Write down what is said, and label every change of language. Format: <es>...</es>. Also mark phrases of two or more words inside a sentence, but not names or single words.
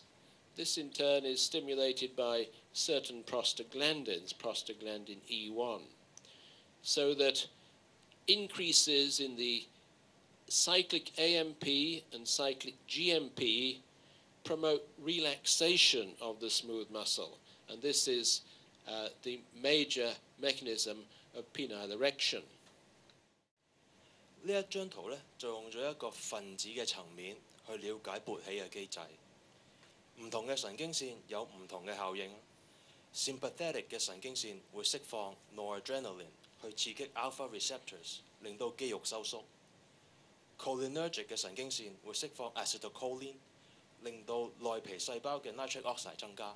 <en>This in turn is stimulated by certain prostaglandins, prostaglandin E1, so that increases in the cyclic AMP and cyclic GMP promote relaxation of the smooth muscle, and this is the major mechanism of penile erection.</en> <yue>呢一張圖呢，就用咗一個分子嘅層面去了解勃起嘅機制。唔同嘅神經線有唔同嘅效應。Sympathetic 嘅神經線會釋放 noradrenaline 去刺激</yue> <en>alpha receptors，</en> <yue>令到肌肉收縮。Cholinergic 嘅神經線會釋放 acetylcholine， 令到內皮細胞嘅</yue> <en>nitric oxide</en> <yue>增加。</yue>